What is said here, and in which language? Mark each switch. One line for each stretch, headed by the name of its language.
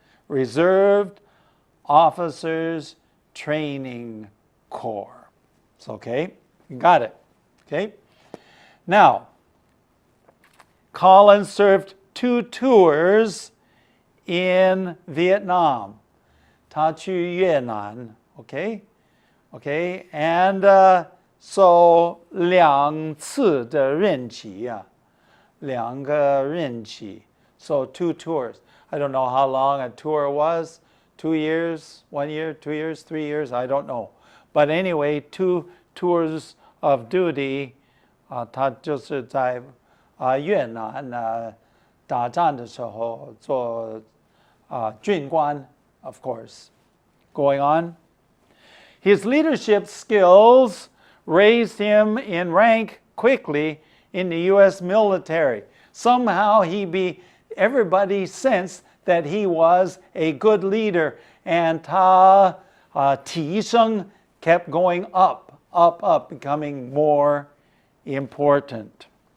English: Reserved Officers Training Corps. It's okay? You got it. Okay? Now, Colin served 2 tours in Vietnam.
Chinese: 他去越南.
English: Okay? Okay? And so
Chinese: 2次的任期啊 2个任期.
English: So 2 tours. I don't know how long a tour was. 2 years, 1 year, 2 years, 3 years, I don't know. But anyway, 2 tours of duty.
Chinese: 他就是在越南打仗的时候做军官,
English: of course. Going on. His leadership skills raised him in rank quickly in the U.S. military. Somehow everybody sensed that he was a good leader, and
Chinese: 他提升
English: kept going up, becoming more important.